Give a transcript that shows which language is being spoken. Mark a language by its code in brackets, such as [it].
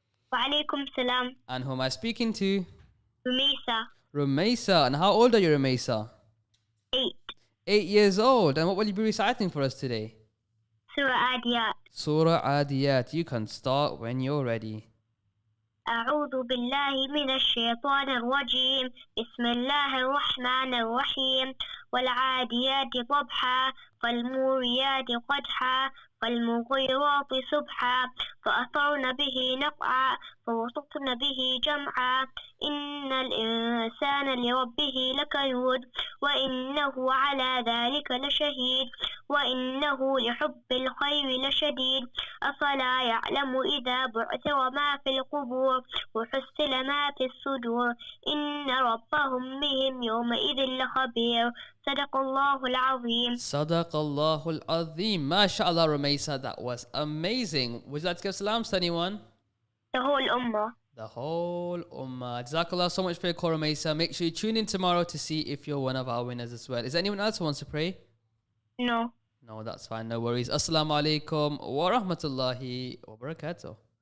[ar] Wa alaikum salam. [en] And who am I speaking to? Rumisa. Rumaisa. And how old are you, Rumaisa? 8. 8 years old. And what will you be reciting for us today? Surah Adiyat. Surah Adiyat. You can start when you're ready. [ar] أعوذ بالله من الشيطان الرجيم بسم الله الرحمن الرحيم والعاديات ضبحا فالموريات قدحا فالمغيرات صبحا فأثرن به نقعا فوسطن به جمعا إن الإنسان لربه لكنود وإنه على ذلك لشهيد وإنه لحب الخير لشديد أفلا يعلم إذا بعثر ما في القبور وحصل ما في الصدور إن ربهم بهم يومئذ لخبير صدق الله العظيم. Sadaqallahu al-Azim. [en] MashaAllah, Rumaisa, that was amazing. Would you like to give salams to anyone? The whole ummah. The whole Ummah. Jazakallah so much for your call, Rumaisa. Make sure you tune in tomorrow to see if you're one of our winners as well. Is there anyone else who wants to pray? No. No, that's fine. No worries. Assalamu alaikum wa rahmatullahi wa barakatuh.